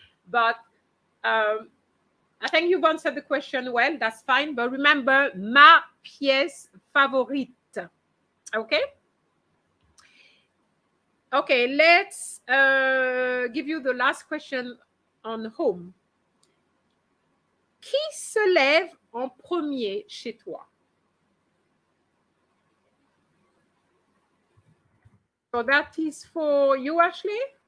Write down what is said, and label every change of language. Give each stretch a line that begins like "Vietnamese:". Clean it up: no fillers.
English: But I think you've answered the question well. That's fine. But remember,
French: ma pièce favorite.
English: Okay? Okay, let's give you the last question on home.
French: Qui se lève en premier chez toi?
English: So that is for you, Ashley?